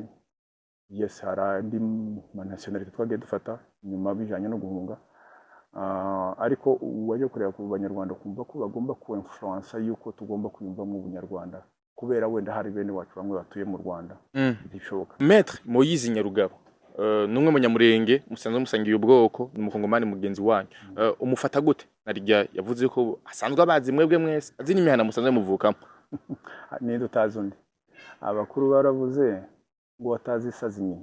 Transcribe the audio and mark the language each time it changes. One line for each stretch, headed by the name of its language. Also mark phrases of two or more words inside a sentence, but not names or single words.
Kinyarwanda: Yes harandi nationality twagiye dufata nyuma bijanye no guhunga ariko waje kureba ku banyarwanda kumva ko bagomba ku influence yuko tugomba kuyumva mu bunyarwanda kubera wenda hari bene wacu bamwe batuye mu Rwanda bishoboka. Maître Moïse Nyarugabo numwe munyamurenge musanzwe musangiye ubwoko n'umukongomani mugenzi wanyu umufata gute narijya yavuze ko asanzwe abazi mwebwe mwese azi n'imihana musanzwe muvukamo ninde utazi undi abakuru baravuze ngo watazi isazi nyina.